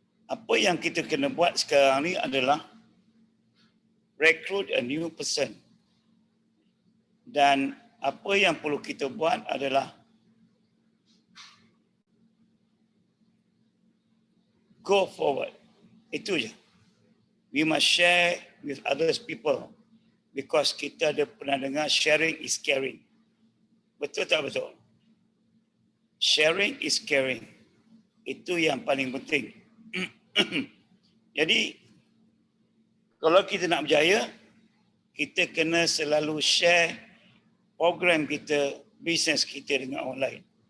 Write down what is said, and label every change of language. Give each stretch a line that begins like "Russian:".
Malay: Apa yang kita kena buat sekarang ni adalah
English: recruit a new person.
Malay: Dan apa yang perlu kita buat adalah
English: go forward.
Malay: Itu je.
English: We must share with others people because
Malay: kita ada pernah dengar
English: sharing is caring.
Malay: Betul tak betul?
English: Sharing is caring.
Malay: Itu yang paling penting. Jadi, kalau kita nak berjaya, kita kena selalu share program kita, bisnes kita dengan orang lain.